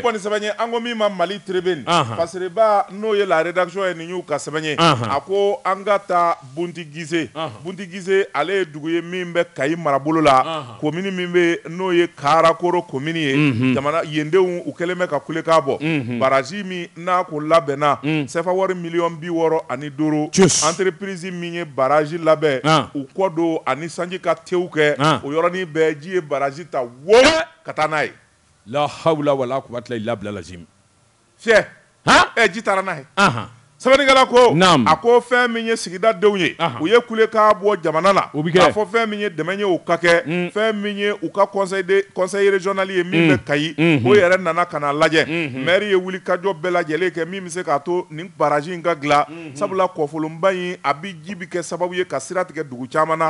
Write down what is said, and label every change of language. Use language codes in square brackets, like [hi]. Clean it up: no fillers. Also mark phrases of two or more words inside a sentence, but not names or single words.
[bm] ni kɔni sɛbɛn ye an ko min ma Mali Tribune [fr] parce que [bm] ba n'o ye [fr] la rédaction [bm] ye nin y'u ka sɛbɛn ye a ko an ka taa Bunti Gise ale ye dugu ye min bɛ Kayi marabolo la commune min bɛ n'o ye Karakoro commune ye jamana yendenw u kɛlen bɛ ka kulekan bɔ baraji min n'a ko labɛnna CFA wari $1,200,000 entreprise min ye baraji labɛn u kɔ don ani sanji ka tew kɛ o yɔrɔnin bɛɛ ji ye baraji ta wo ka taa n'a ye [ar] لا حول ولا قوة إلا بالله لازم [bm] fiyɛ ji taara n'a ye sɛbɛnnikɛla ko a ko fɛn min ye sigida denw ye u ye kulekan bɔ jamana la k'a fɔ fɛn min ye dɛmɛ ye u ka kɛ fɛn min ye u ka [fr] conseil régional [bm] ye min bɛ Kayi o yɛrɛ nana ka na lajɛ maire ye wuli kajɔ bɛɛ lajɛlen kɛ min bɛ se k'a to nin baraji in ka dilan sabula kɔfolonba in a bi ji bi kɛ sababu ye ka sira tigɛ dugu caman na